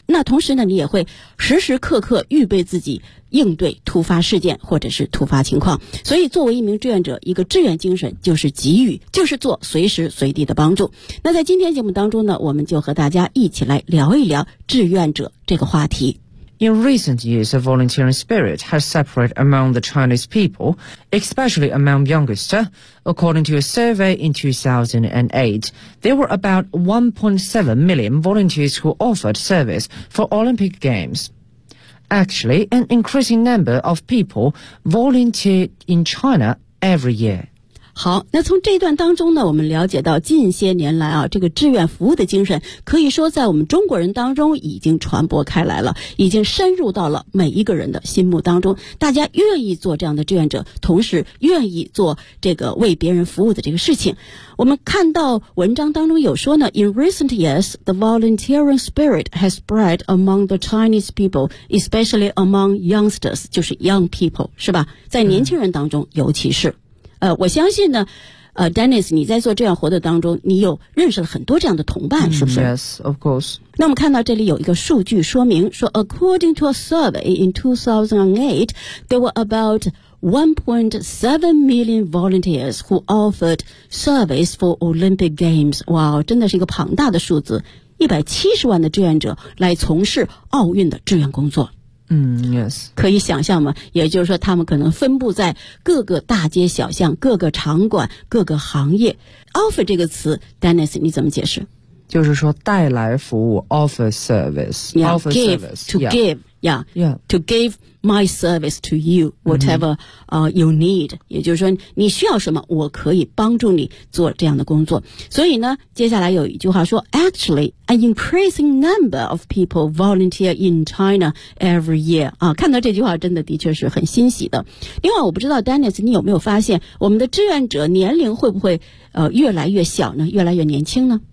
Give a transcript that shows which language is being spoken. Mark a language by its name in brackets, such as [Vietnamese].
[Chinese] 那同时呢，你也会时时刻刻预备自己应对突发事件或者是突发情况。所以作为一名志愿者，一个志愿精神就是给予，就是做随时随地的帮助。那在今天节目当中呢，我们就和大家一起来聊一聊志愿者这个话题。 [English] In recent years, a volunteering spirit has separated among the Chinese people, especially among youngsters. According to a survey in 2008, there were about 1.7 million volunteers who offered service for Olympic Games. Actually, an increasing number of people volunteer in China every year. [Chinese] 好，那从这段当中呢，我们了解到近些年来啊，这个志愿服务的精神可以说在我们中国人当中已经传播开来了，已经深入到了每一个人的心目当中，大家愿意做这样的志愿者，同时愿意做这个为别人服务的这个事情。我们看到文章当中有说呢， [English] In recent years, the volunteering spirit has spread among the Chinese people, especially among youngsters, [Chinese] 就是 [English] young people, [Chinese] 是吧？在年轻人当中尤其是。我相信呢，Dennis， 你在做这样活动当中，你有认识了很多这样的同伴，是不是？ [English] Yes, of course. [Chinese] 那我们看到这里有一个数据说明，说 [English] according to a survey in 2008, there were about 1.7 million volunteers who offered service for Olympic Games. [Chinese] 哇，真的是一个庞大的数字，170万的志愿者来从事奥运的志愿工作。 [English] Yes. [Chinese] 可以想象吗？也就是说他们可能分布在各个大街小巷，各个场馆，各个行业。 Offer 这个词 ,Dennis, 你怎么解释？就是说带来服务 , [English] offer service, yeah, offer give, service. To give, yeah, yeah. To give my service to you, whatever,you need. [Chinese] 也就是说你需要什么我可以帮助你做这样的工作。所以呢接下来有一句话说 [English] ,actually,An increasing number of people volunteer in China every year. [Chinese] 啊，看到这句话真的的确是很欣喜的。另外我不知道 Dennis 你有没有发现我们的志愿者年龄会不会越来越小呢，越来越年轻呢？